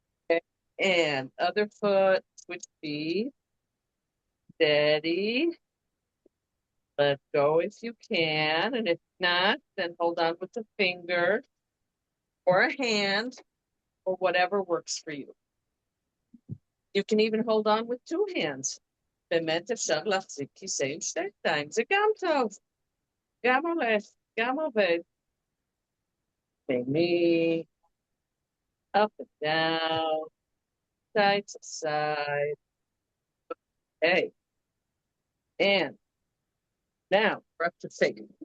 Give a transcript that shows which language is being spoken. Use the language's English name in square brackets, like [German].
[English] Okay. And other foot, switch feet. Steady. Let go if you can. And if not, then hold on with a finger or a hand or whatever works for you. You can even hold on with two hands. [Hebrew] באמת אפשר להחזיק כיסא עם שתי ידיים, זה גם טוב. גם הולך, גם עובד. [English] Me, up and down, side to side. Okay. And now we're up to face.